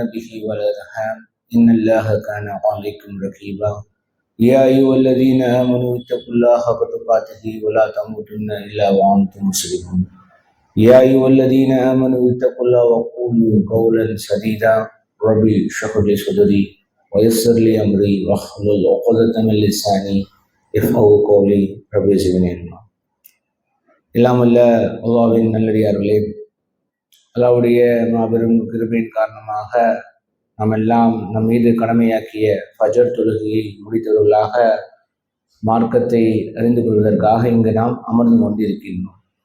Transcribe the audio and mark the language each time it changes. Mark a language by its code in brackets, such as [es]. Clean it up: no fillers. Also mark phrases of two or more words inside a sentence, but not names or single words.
[ar] به والأرحام إن الله كان عليكم رقيبا يا أيها الذين آمنوا اتقوا الله حق تقاته ولا تموتن إلا وأنتم مسلمون يا أيها الذين آمنوا اتقوا الله وقولوا قولا سديدا ربي اشرح لي صدري ويسر لي أمري واحلل عقدة من لساني يفقهوا قولي ربي زدني علما. [ta] இல்லாமல்ல அல்லாஹ்வின் நல்லடியார்களே, அல்லாஹ்வுடைய மாபெரும் கிருபையின் காரணமாக நாம் எல்லாம் நம் மீது கடமையாக்கிய ஃபஜர் தொழுகையை முடித்தவர்களாக மார்க்கத்தை அறிந்து கொள்வதற்காக இங்கு நாம் அமர்ந்து கொண்டிருக்கின்றோம்.